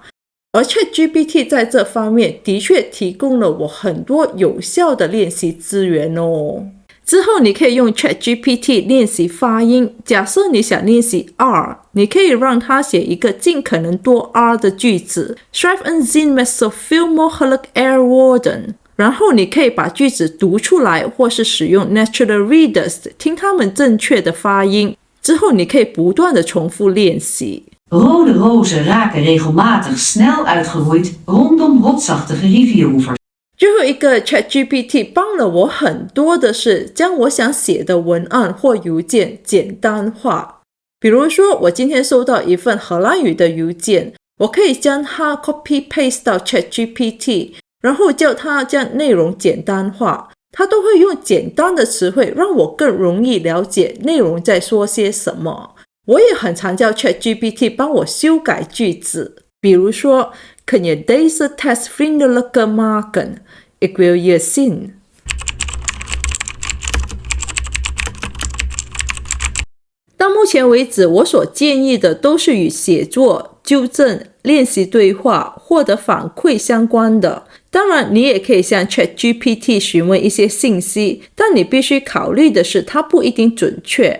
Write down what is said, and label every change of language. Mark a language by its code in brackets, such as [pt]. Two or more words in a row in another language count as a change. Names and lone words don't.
[zh] 而 ChatGPT 在这方面的确提供了我很多有效的练习资源哦。之后你可以用 ChatGPT 练习发音，假设你想练习 R， 你可以让它写一个尽可能多 R 的句子 [nl] Schrijf een zin met zoveel mogelijk R woorden， [zh] 然后你可以把句子读出来，或是使用 Natural Readers 听他们正确的发音，之后你可以不断的重复练习。 [nl] Rode rozen raken regelmatig snel uitgeroeid rondom rotsachtige rivieroevers。 [zh] 最后一个 ChatGPT 帮了我很多的是将我想写的文案或邮件简单化。比如说我今天收到一份荷兰语的邮件，我可以将它 [en] copy paste [zh] 到 ChatGPT， 然后叫它将内容简单化，它都会用简单的词汇让我更容易了解内容在说些什么。我也很常叫 ChatGPT 帮我修改句子，比如说 [nl] Kun je deze tekst vriendelijker maken? Ik wil je zien。 [zh] 到目前为止，我所建议的都是与写作、纠正、练习对话、获得反馈相关的。当然，你也可以向 ChatGPT 询问一些信息，但你必须考虑的是它不一定准确。